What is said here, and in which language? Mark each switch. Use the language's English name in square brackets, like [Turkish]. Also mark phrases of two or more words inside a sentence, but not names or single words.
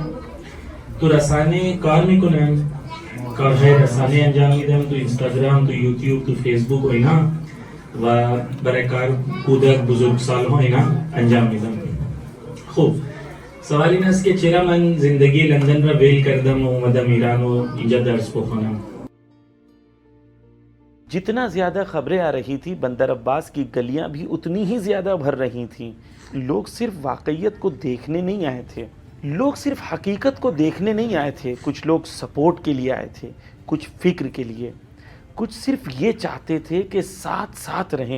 [Persian] تو رسانه کار میکنم، کارهای رسانه انجام میدم، تو اینستاگرام، تو یوتیوب، تو فیسبوک و اینا، و برای کار کودک بزرگسال‌ها اینا انجام میدم. خوب، سوال این است که چرا من زندگی لندن را ول کردم و اومدم ایران و اینجا درس بخونم. [Urdu] جتنا زیادہ خبریں آ رہی تھی، بندر عباس کی گلیاں بھی اتنی ہی زیادہ بھر رہی تھیں۔ لوگ صرف واقعیت کو دیکھنے نہیں آئے تھے، لوگ صرف حقیقت کو دیکھنے نہیں آئے تھے، کچھ لوگ سپورٹ کے لیے آئے تھے، کچھ فکر کے لیے، کچھ صرف یہ چاہتے تھے کہ ساتھ ساتھ رہیں۔